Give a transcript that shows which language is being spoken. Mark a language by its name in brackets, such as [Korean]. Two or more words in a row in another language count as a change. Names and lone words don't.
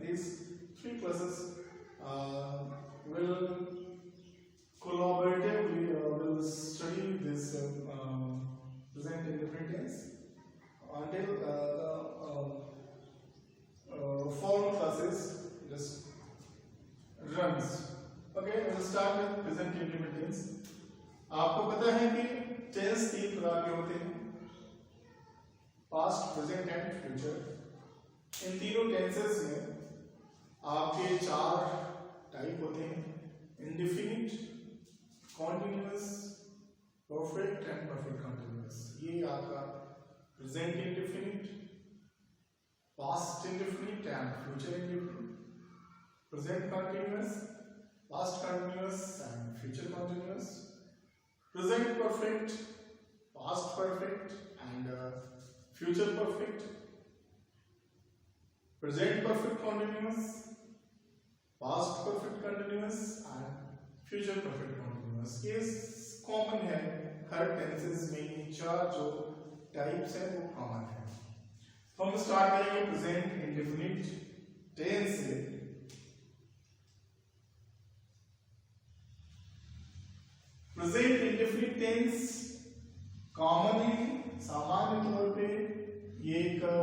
[English] These 3 classes will collaboratively will study this present indefinite tense until the 4 classes just runs. Okay, we'll start with present indefinite tense. [Hindi] आपको पता है कि टेंस 3 प्रकार के होते हैं, [English] past, present and future. [Hindi] इन तीनों टेंसेस में आपके 4 टाइप होते हैं, [English] indefinite, continuous, perfect and perfect continuous. [Hindi] ये आपका [English] present indefinite, past indefinite and future indefinite, present continuous, past continuous and future continuous, present perfect, past perfect and future perfect, present perfect continuous, past perfect continuous and future perfect continuous। [Hindi] ये कॉमन है हर टेंसेस में, ये 4 जो टाइप्स है वो कॉमन है। तो हम स्टार्ट करेंगे [English] present indefinite tense [Hindi] से। [English] present indefinite tense commonly, [Hindi] सामान्य तौर पे ये एक